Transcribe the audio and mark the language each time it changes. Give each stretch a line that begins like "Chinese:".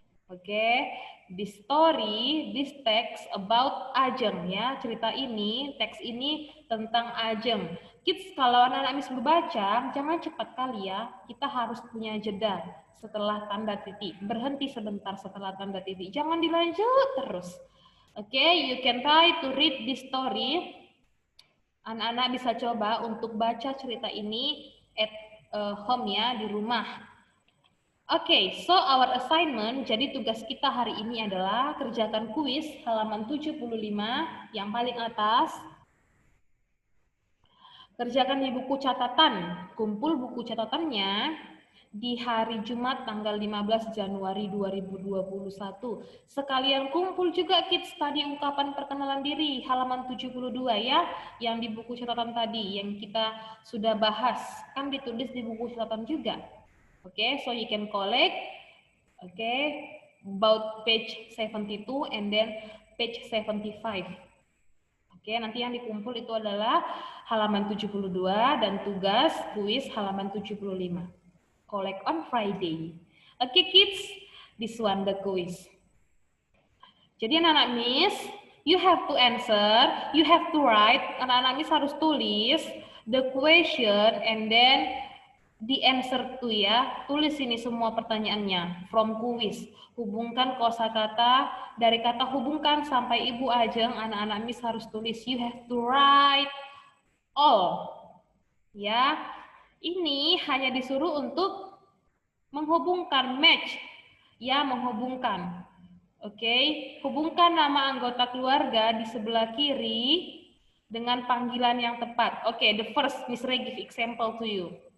English: Oke, this story, this text about Ajeng
Indonesian: ya. Cerita ini, teks ini tentang Ajeng.
English: Kids,
Indonesian: kalau anak-anak Miss membaca, jangan cepat kali ya. Kita harus punya jeda setelah tanda titik. Berhenti sebentar setelah tanda titik. Jangan dilanjut terus.
English: Oke, you can try to read this story.
Indonesian: Anak-anak bisa coba untuk baca cerita ini
English: at home
Indonesian: ya, di rumah.
English: Oke, so our assignment,
Indonesian: jadi tugas kita hari ini adalah kerjakan kuis halaman 75 yang paling atas. Kerjakan di buku catatan, kumpul buku catatannya di hari Jumat tanggal 15 Januari 2021. Sekalian kumpul juga
English: kids
Indonesian: tadi ungkapan perkenalan diri halaman 72 ya, yang di buku catatan tadi yang kita sudah bahas, kan ditulis di buku catatan juga.
English: Okay, so you can collect, okay, about page 72 and then page 75.
Indonesian: Oke, nanti yang dikumpul itu adalah halaman 72 dan tugas kuis halaman 75.
English: Collect on Friday. Oke, kids, this one the quiz.
Indonesian: Jadi anak-anak Miss,
English: you have to answer, you have to write,
Indonesian: anak-anak Miss harus tulis
English: the question and then the answer to
Indonesian: ya, tulis ini semua pertanyaannya
English: from quiz.
Indonesian: Hubungkan kosakata dari kata hubungkan sampai Ibu Ajeng, anak-anak Miss harus tulis.
English: You have to write all.
Indonesian: Ya, ini hanya disuruh untuk menghubungkan match. Ya, menghubungkan. Oke, hubungkan nama anggota keluarga di sebelah kiri dengan panggilan yang tepat.
English: Oke, the first Miss Ray give example to you.